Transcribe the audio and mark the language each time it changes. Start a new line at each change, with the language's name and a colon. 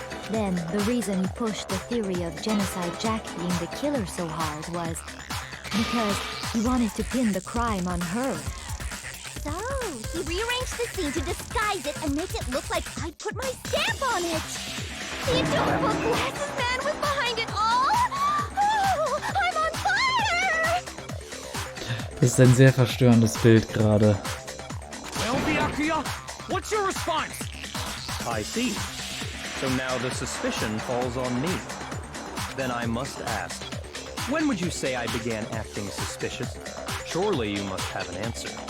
English: Then the reason he pushed the theory of Genocide Jack being the killer so hard was because he wanted to pin the crime on her. So, he rearranged the scene to disguise it and make it look like I'd put my stamp on it. The adorable glasses man was behind it all. Oh, I'm on fire!
German: Das ist ein sehr verstörendes Bild gerade.
English: Well, Byakuya, what's your response? I see. So now the suspicion falls on me. Then I must ask, when would you say I began acting suspicious? Surely you must have an answer.